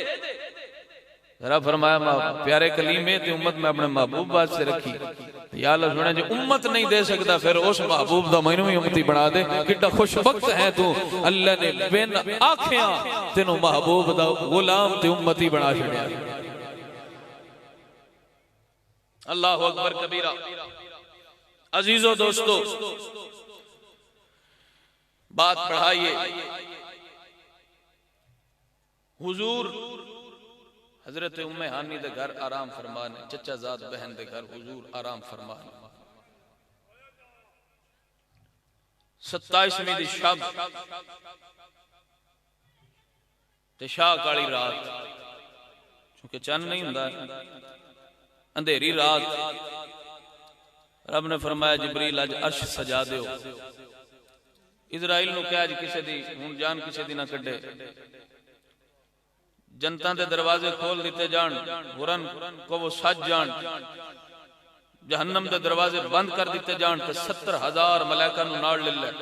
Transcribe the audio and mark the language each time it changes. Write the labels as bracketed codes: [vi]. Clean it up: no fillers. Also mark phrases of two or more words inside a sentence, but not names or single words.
[pa] ذرا فرمایا پیارے کلیم تے امت میں اپنے محبوب واسطے رکھی. یا اللہ سنے جو امت نہیں دے سکتا فیر اس محبوب دا مینوں بھی امتی بنا دے. کتنا خوش بخت ہے تو، اللہ نے بن آکھیاں تینوں محبوب دا غلام تے امتی بنا چھڈیا. [ar] الله أكبر كبيرا. [ur] عزیزو دوستو، بات بڑھائیے. [pa] حضور حضرت ام ہانی دے گھر آرام فرمانے، چچا زاد بہن دے گھر حضور آرام فرمانے. 27ویں دی شب تے شاہ کالی رات، کیونکہ چن نہیں ہندا، اندھیری رات. رب نے فرمایا جبریل اج عرش سجا دیو. اسرائیل نوں کہا اج کسی دی ہن جان کسی دی نا کڈھے، جنتا کے دروازے کھول دتے جان، حوران کو وہ سج جان، جہنم کے دروازے بند کر دتے جان، تو 70,000 ملائکہ نوں نال لے لے.